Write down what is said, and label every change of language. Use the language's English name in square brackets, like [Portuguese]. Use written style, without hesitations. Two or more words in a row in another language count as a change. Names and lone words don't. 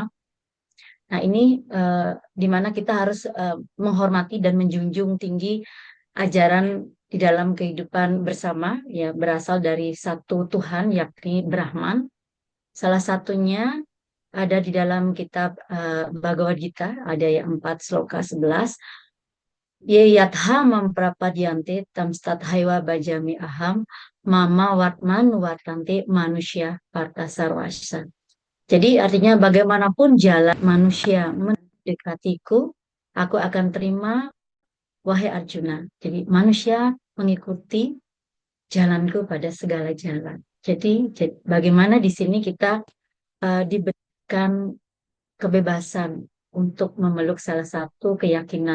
[Indonesian] Nah, ini di mana kita harus menghormati dan menjunjung tinggi ajaran di dalam kehidupan bersama, ya berasal dari satu Tuhan, yakni Brahman. Salah satunya ada di dalam kitab Bhagavad Gita, ada yang 4 sloka 11. [Sanskrit] ये यथा मां प्रपद्यन्ते तांस्तथैव भजाम्यहम् मम वर्त्मानुवर्तन्ते मनुष्याः पार्थ सर्वशः. [Indonesian] Jadi artinya bagaimanapun jalan manusia mendekatiku, aku akan terima, wahai Arjuna. Jadi manusia mengikuti jalanku pada segala jalan. Jadi bagaimana di sini kita diberikan kebebasan untuk memeluk salah satu keyakinan.